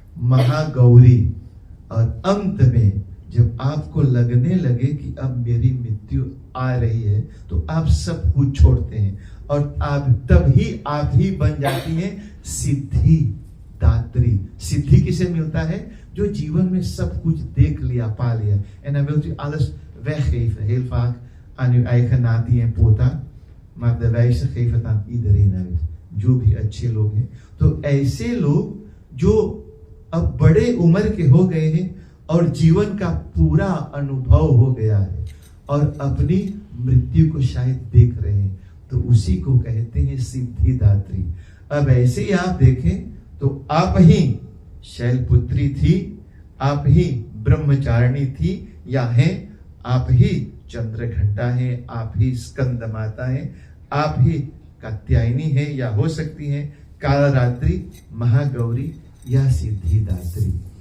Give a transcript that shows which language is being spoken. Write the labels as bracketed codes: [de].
[hi] महागौरी. और अंत में जब आपको लगने लगे कि अब मेरी मृत्यु आ रही है, तो आप सब कुछ छोड़ते हैं और आप ही बन जाती हैं सिद्धि दात्री. सिद्धि किसे मिलता है? जो जीवन में सब कुछ देख लिया, पा लिया. [nl] En dan wilt u alles weggeven. Heel vaak aan uw eigen natie en pota, maar de wijze geeft het aan iedereen uit. [hi] जो भी अच्छे लोग हैं. तो ऐसे लोग जो अब बड़े उम्र के हो गए हैं और जीवन का पूरा अनुभव हो गया है और अपनी मृत्यु को शायद देख रहे हैं, तो उसी को कहते हैं सिद्धिदात्री. अब ऐसे ही आप देखें तो आप ही शैलपुत्री थी, आप ही ब्रह्मचारिणी थी या हैं, आप ही चंद्रघंटा है, आप ही स्कंद माता है, आप ही कात्यायनी है, या हो सकती हैं कालरात्रि, महागौरी या सिद्धिदात्री.